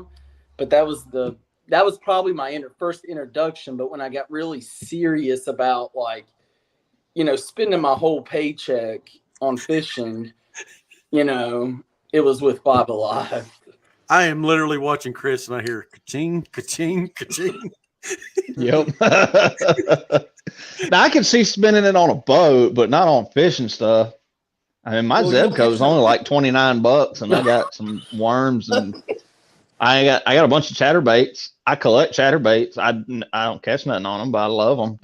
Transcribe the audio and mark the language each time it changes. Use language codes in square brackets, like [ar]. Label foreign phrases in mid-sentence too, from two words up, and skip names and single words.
[en] But that was probably my first introduction. But when I got really serious about like, you know, spending my whole paycheck on fishing, you know, it was with Five Alive. I am literally watching Chris and I hear ka-ching, ka-ching, ka-ching. Yep. Now I can see spinning it on a boat, but not on fishing stuff. I mean, my Well, you'll Zebco is catch only like $29, and I got some worms, and I got a bunch of chatterbaits. I collect chatterbaits. I don't catch nothing on them, but I love them.